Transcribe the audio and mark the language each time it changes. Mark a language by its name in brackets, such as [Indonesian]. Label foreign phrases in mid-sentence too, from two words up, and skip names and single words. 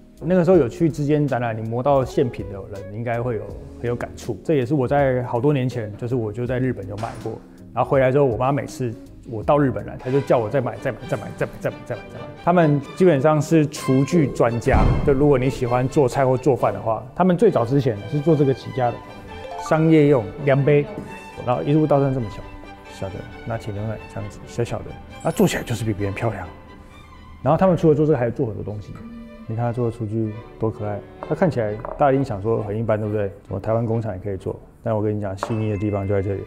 [Chinese] 那個時候有去之間展覽，你摸到現品的人應該會很有感觸。這也是我在好多年前，就是我就在日本有買過，然後回來之後，我媽每次我到日本來，她就叫我再買。他們基本上是廚具專家，就如果你喜歡做菜或做飯的話，他們最早之前是做這個起家的，商業用量杯，然後一路到這麼小的，拿起牛奶這樣子小小的，啊，做起來就是比別人漂亮。然後他們除了做這個，還有做很多東西。你看他做的廚具多可愛，他看起來大家一定想說很一般，對不對？什麼台灣工廠也可以做， 但我跟你講，細膩的地方就在這裡了。